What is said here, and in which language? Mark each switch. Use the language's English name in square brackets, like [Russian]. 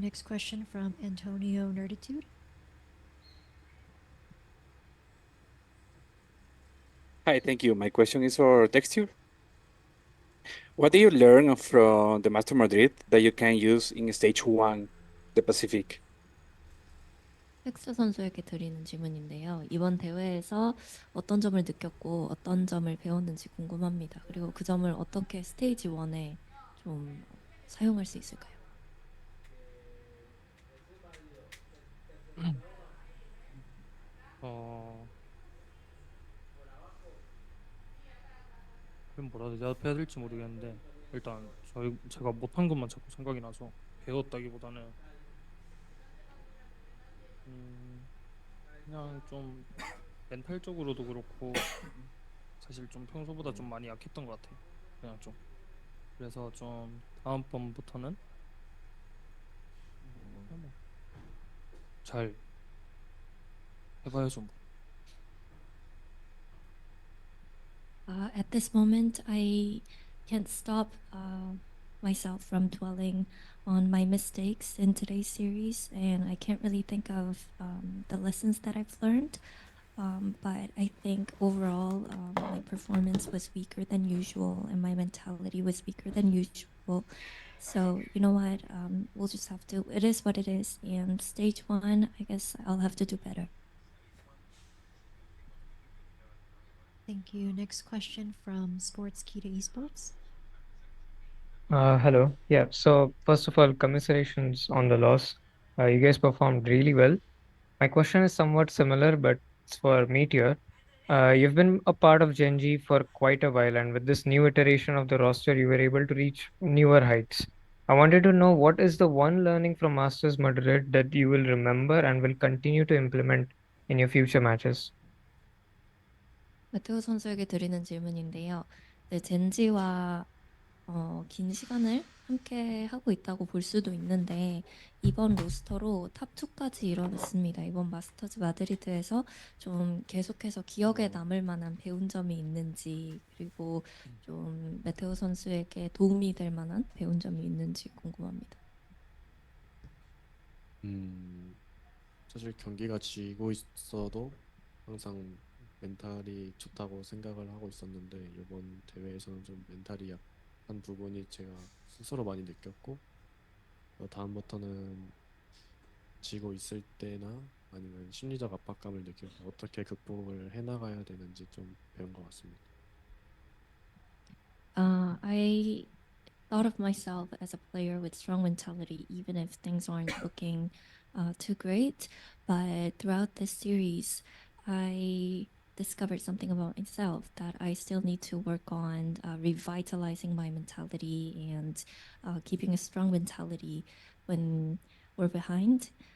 [English] Next question from Antonio Nerditude. Hi, thank you. My question is for Texture. What do you learn from the Master Madrid that you can use in stage 1, the Pacific? [Korean] 텍스 선수에게 드리는 질문인데요. 이번 대회에서 어떤 점을 느꼈고 어떤 점을 배웠는지 궁금합니다. 그리고 그 점을 어떻게 스테이지 1에 좀 사용할 수 있을까요? 그럼 뭐라 대답해야 될지 모르겠는데, 일단 제가 못한 것만 자꾸 생각이 나서 배웠다기보다는 그냥 좀 멘탈적으로도 그렇고 사실 좀 평소보다 좀 많이 약했던 것 같아요. 그냥 좀 그래서 좀 다음번부터는 잘 해봐야죠. 뭐. [English] At this moment, I can't stop myself from dwelling on my mistakes in today's series, and I can't really think of the lessons that I've learned. But I think overall, my performance was weaker than usual, and my mentality was weaker than usual. So you know what? We'll just have to. It is what it is. And stage 1, I guess I'll have to do better. Thank you. Next question from Sports Kita Esports. Hello. Yeah. So first of all, commiserations on the loss. You guys performed really well. My question is somewhat similar, but it's for Meteor. You've been a part of Gen G for quite a while, and with this new iteration of the roster, you were able to reach newer heights. I wanted to know what is the one learning from Masters Madrid that you will remember and will continue to implement in your future matches? [Korean] 메테오 선수에게 드리는 질문인데요. 네, 젠지와 긴 시간을 함께 하고 있다고 볼 수도 있는데 이번 로스터로 탑2까지 이뤄냈습니다. 이번 마스터즈 마드리드에서 좀 계속해서 기억에 남을 만한 배운 점이 있는지 그리고 좀 메테오 선수에게 도움이 될 만한 배운 점이 있는지 궁금합니다. 사실 경기가 지고 있어도 항상 멘탈이 좋다고 생각을 하고 있었는데 이번 대회에서는 좀 멘탈이 약한 부분이 제가 스스로 많이 느꼈고 다음부터는 지고 있을 때나 아니면 심리적 압박감을 느낄 때 어떻게 극복을 해나가야 되는지 좀 배운 것 같습니다. [English] I thought of myself as a player with strong mentality, even if things aren't looking too great. But throughout this series, I discovered something about myself that I still need to work on revitalizing my mentality and keeping a strong mentality when we're behind.